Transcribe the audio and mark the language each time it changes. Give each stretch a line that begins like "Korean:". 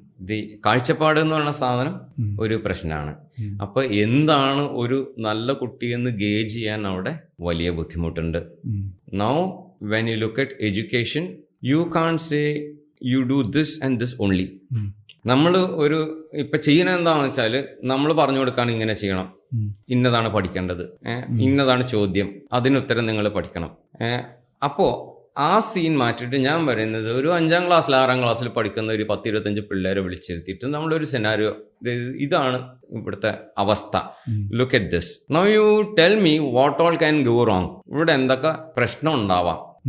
Malayalam: The കാഴ്ചപ്പാട് എന്ന് പറയുന്ന സാധനം ഒരു പ്രശ്നമാണ്. അപ്പൊ എന്താണ് ഒരു നല്ല കുട്ടിയെന്ന് ഗേജ് ചെയ്യാൻ അവിടെ വലിയ ബുദ്ധിമുട്ടുണ്ട്.
English: Now when you look at education, you can't say you do this and this only.
Malayalam: നമ്മൾ ഒരു ഇപ്പൊ ചെയ്യണത് എന്താണെന്ന് വെച്ചാൽ നമ്മൾ പറഞ്ഞു കൊടുക്കുകയാണ് ഇങ്ങനെ ചെയ്യണം, ഇന്നതാണ് പഠിക്കേണ്ടത്, ഇന്നതാണ് ചോദ്യം, അതിനുത്തരം നിങ്ങൾ പഠിക്കണം. അപ്പോ ആ സീൻ മാറ്റിയിട്ട് ഞാൻ പറയുന്നത് ഒരു 5ാം ക്ലാസ്സിൽ 6ാം ക്ലാസ്സിൽ പഠിക്കുന്ന ഒരു 10-25 പിള്ളേരെ വിളിച്ചിരുത്തിയിട്ട് നമ്മളൊരു സെനാരിയോ, ഇതാണ് ഇവിടുത്തെ അവസ്ഥ,
English: look at this, now you tell me what all can go wrong,
Malayalam: ഇവിടെ എന്തൊക്കെ പ്രശ്നം ഉണ്ടാവാം.